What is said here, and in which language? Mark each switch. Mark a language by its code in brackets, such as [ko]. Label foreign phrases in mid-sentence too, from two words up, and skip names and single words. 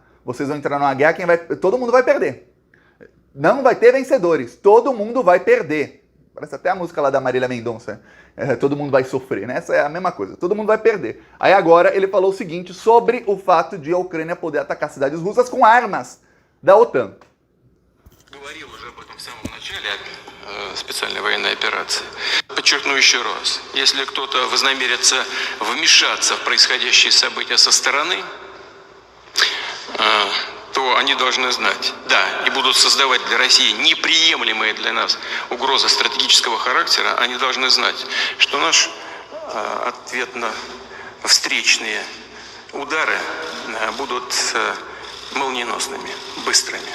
[pt] Vocês vão entrar numa guerra, todo mundo vai perder. Não vai ter vencedores, todo mundo vai perder. Parece até a música lá da Marília Mendonça. Todo mundo vai sofrer, né? Essa é a mesma coisa, todo mundo vai perder. Aí agora ele falou o seguinte sobre o fato de a Ucrânia poder atacar cidades russas com armas da OTAN. [ru] Специальной военной операции. Подчеркну еще раз, если кто-то вознамерится вмешаться в происходящие события со стороны, то они должны знать, да, и будут создавать для России неприемлемые для нас угрозы стратегического характера, они должны знать, что наш ответно-встречные удары будут молниеносными, быстрыми.